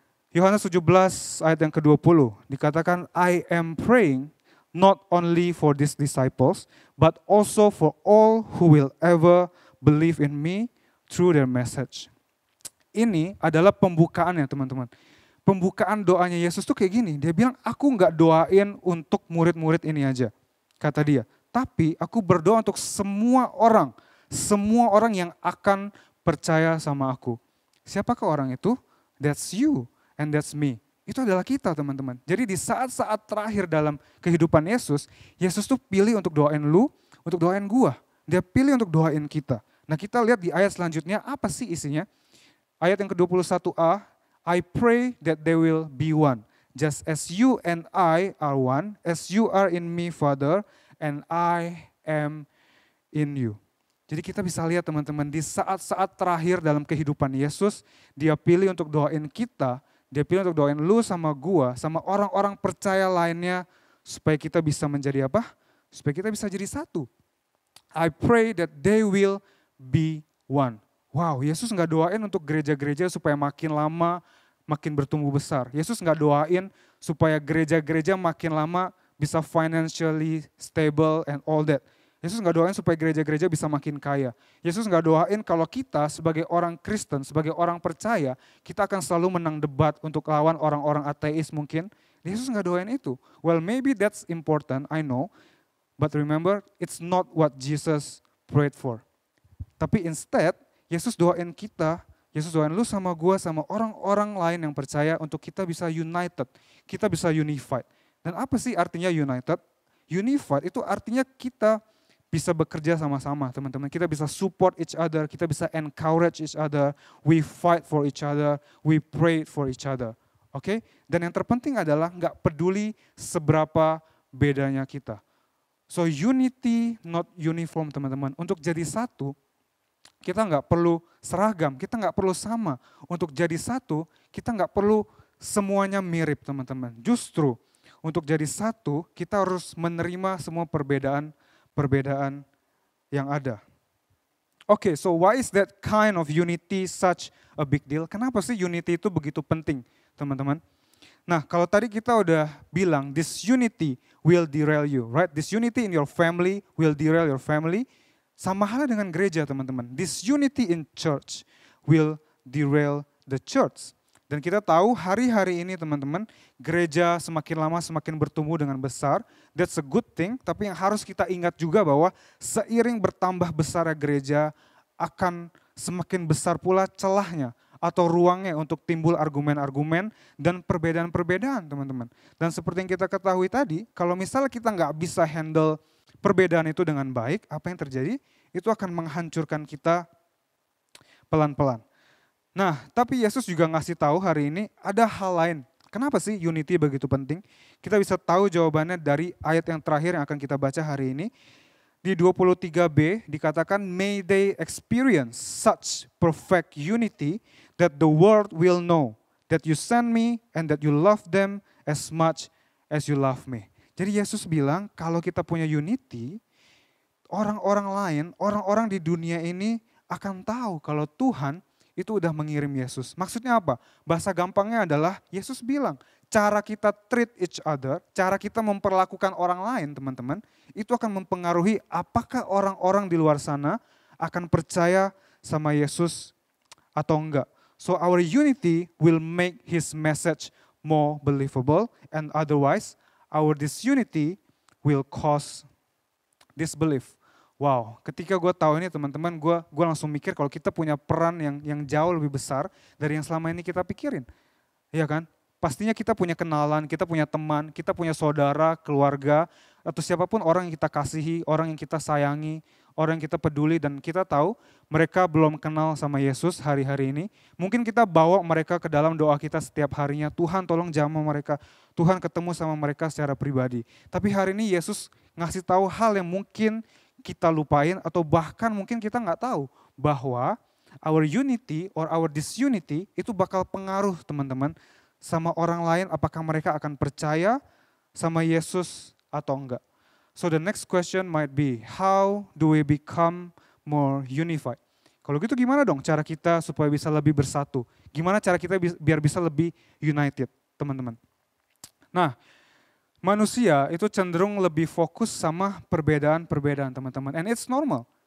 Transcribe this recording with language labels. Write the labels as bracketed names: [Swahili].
[Indonesian] Yohanes 17 ayat yang ke-20, dikatakan, [English] I am praying not only for these disciples, but also for all who will ever believe in me through their message. [Indonesian] Ini adalah pembukaannya teman-teman. Pembukaan doanya Yesus tuh kayak gini, dia bilang, aku gak doain untuk murid-murid ini aja, kata dia. Tapi aku berdoa untuk semua orang yang akan percaya sama aku. Siapakah orang itu? [English] That's you and that's me. [Indonesian] Itu adalah kita teman-teman. Jadi di saat-saat terakhir dalam kehidupan Yesus, Yesus tuh pilih untuk doain lu, untuk doain gua. Dia pilih untuk doain kita. Nah kita lihat di ayat selanjutnya, apa sih isinya? Ayat yang ke-21a, [English] I pray that they will be one. Just as you and I are one, as you are in me, Father, and I am in you. [Indonesian] Jadi kita bisa lihat teman-teman, di saat-saat terakhir dalam kehidupan Yesus, dia pilih untuk doain kita, dia pilih untuk doain lu sama gua, sama orang-orang percaya lainnya, supaya kita bisa menjadi apa? Supaya kita bisa jadi satu. [English] I pray that they will be one. [Indonesian] Wow, Yesus gak doain untuk gereja-gereja supaya makin lama, makin bertumbuh besar. Yesus gak doain supaya gereja-gereja makin lama bisa [English] financially stable and all that. [Indonesian] Yesus gak doain supaya gereja-gereja bisa makin kaya. Yesus gak doain kalau kita sebagai orang Kristen, sebagai orang percaya, kita akan selalu menang debat untuk lawan orang-orang ateis mungkin. Yesus gak doain itu. [English] Well, maybe that's important, I know. But remember, it's not what Jesus prayed for. [Indonesian] Tapi instead, Yesus doain kita, Yesus doain lu sama gua, sama orang-orang lain yang percaya untuk kita bisa united, kita bisa unified. Dan apa sih artinya united? Unified itu artinya kita bisa bekerja sama-sama teman-teman, kita bisa [English] support each other, [Indonesian] kita bisa [English] encourage each other, we fight for each other, [Indonesian] we pray for each other. Oke? Dan yang terpenting adalah nggak peduli seberapa bedanya kita. [English] So unity not uniform [Indonesian] teman-teman. Untuk jadi satu, Kita nggak perlu seragam, kita nggak perlu sama. Untuk jadi satu, kita nggak perlu semuanya mirip teman-teman. Justru untuk jadi satu, kita harus menerima semua perbedaan yang ada. [English] Oke, so why is that kind of unity such a big deal? [Indonesian] Kenapa sih unity itu begitu penting, teman-teman? Nah, kalau tadi kita udah bilang, [English] this unity will derail you, right? This unity in your family will derail your family. [Indonesian] Sama halnya dengan gereja, teman-teman. [English] This unity in church will derail the church. [Indonesian] Dan kita tahu hari-hari ini, teman-teman, gereja semakin lama semakin bertumbuh dengan besar. [English] That's a good thing, [Indonesian] tapi yang harus kita ingat juga bahwa seiring bertambah besar gereja, akan semakin besar pula celahnya atau ruangnya untuk timbul argumen-argumen dan perbedaan-perbedaan, teman-teman. Dan seperti yang kita ketahui tadi, kalau misalnya kita nggak bisa handle perbedaan itu dengan baik, apa yang terjadi? Itu akan menghancurkan kita pelan-pelan. Nah, tapi Yesus juga ngasih tahu hari ini ada hal lain. Kenapa sih unity begitu penting? Kita bisa tahu jawabannya dari ayat yang terakhir yang akan kita baca hari ini. Di 23b dikatakan, [English] may they experience such perfect unity that the world will know that you sent me and that you love them as much as you love me. [Indonesian] Jadi Yesus bilang kalau kita punya unity, orang-orang lain, orang-orang di dunia ini akan tahu kalau Tuhan itu udah mengirim Yesus. Maksudnya apa? Bahasa gampangnya adalah Yesus bilang, cara kita [English] treat each other, [Indonesian] cara kita memperlakukan orang lain, teman-teman, itu akan mempengaruhi apakah orang-orang di luar sana akan percaya sama Yesus atau enggak. [English] So our unity will make his message more believable, and otherwise our disunity will cause disbelief. [Indonesian] Wow, ketika gue tahu ini teman-teman, gue langsung mikir kalau kita punya peran yang jauh lebih besar dari yang selama ini kita pikirin. Iya kan? Pastinya kita punya kenalan, kita punya teman, kita punya saudara, keluarga, atau siapapun orang yang kita kasihi, orang yang kita sayangi, orang yang kita peduli, dan kita tahu mereka belum kenal sama Yesus hari-hari ini. Mungkin kita bawa mereka ke dalam doa kita setiap harinya, Tuhan tolong jamah mereka, Tuhan ketemu sama mereka secara pribadi. Tapi hari ini Yesus ngasih tahu hal yang mungkin kita lupain atau bahkan mungkin kita nggak tahu bahwa [English] our unity or our disunity [Indonesian] itu bakal pengaruh teman-teman sama orang lain, apakah mereka akan percaya sama Yesus atau enggak. [English] So the next question might be, how do we become more unified? [Indonesian] Kalau gitu gimana dong cara kita supaya bisa lebih bersatu? Gimana cara kita biar bisa lebih united, teman-teman? Nah, manusia itu cenderung lebih fokus sama perbedaan-perbedaan, teman-teman. [English] And it's normal.